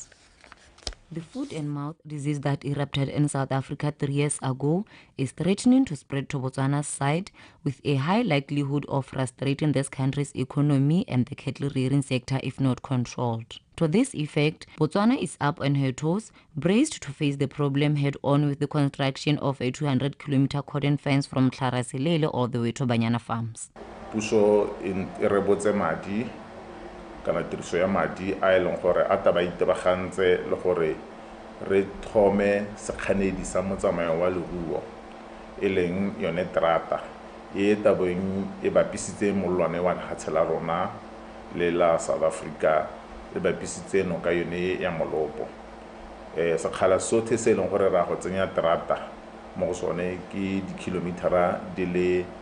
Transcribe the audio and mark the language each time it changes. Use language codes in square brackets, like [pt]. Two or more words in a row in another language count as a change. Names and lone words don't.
[en] The foot and mouth disease that erupted in South Africa 3 years ago is threatening to spread to Botswana's side, with a high likelihood of frustrating this country's economy and the cattle rearing sector if not controlled. To this effect, Botswana is up on her toes, braced to face the problem head-on with the construction of a 200-kilometer cordon fence from Tlharaselele all the way to Banyana Farms. [tn] Puso in rebotse madi kana tiriso ya madi a eleng gore a taba itebagantse le gore re thome sekganedi sa motsamayo wa leruo e leng yone trata e tabeng e bapisitse molwane wa lefatshe la rona le la South Africa e bapisitse no ka yone ya molopo sekgala sotlhe se eleng gore ra go tsenya trata mo go sone ke dikilometera di le